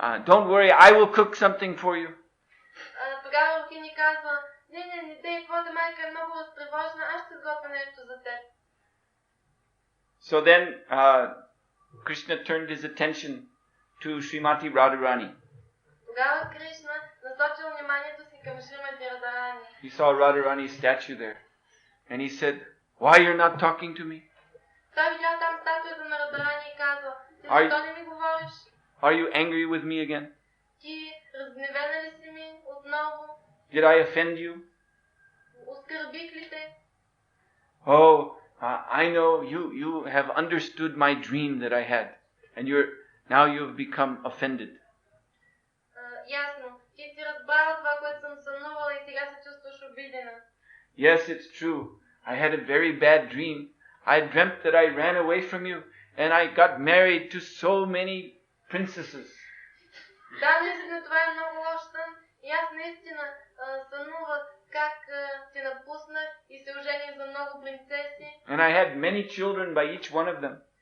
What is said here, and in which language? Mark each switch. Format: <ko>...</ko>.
<en>Don't worry, I will cook something for you.</en> <bg>Тогава Рохини казва, не, твоята майка е много разтревожена, аз ще сготвя нещо за теб.</bg> <en>So then Krishna turned his attention to Srimati Radharani.</en> <bg>Тогава Кришна насочил вниманието си към Шримати Радарани.</bg> <en>He saw Radharani's statue there. And he said, "Why you're not talking to me?</en> <bg>Той видял там статуята на Радарани и казва, ти защо не ми говориш?</bg> <en>Are you angry with me again?</en> <bg>Ти разгневена ли си ми отново?</bg> <en>Did I offend you?</en> <bg>Оскърбих ли те?</bg> <en>Oh, I know you have understood my dream that I had. And now you have become offended."</en> <bg>Ясно. Ти си разбрал това, което съм сънувала и сега се чувстваш обидена.</bg> <en>Yes, it's true. I had a very bad dream. I dreamt that I ran away from you and I got married to so many princesses.</en> <bg>Да, наистина това е много лош сън. И аз наистина сънувах как те напуснах и се ожених за много принцеси.</bg> <en>And I had many children by each one of them.</en>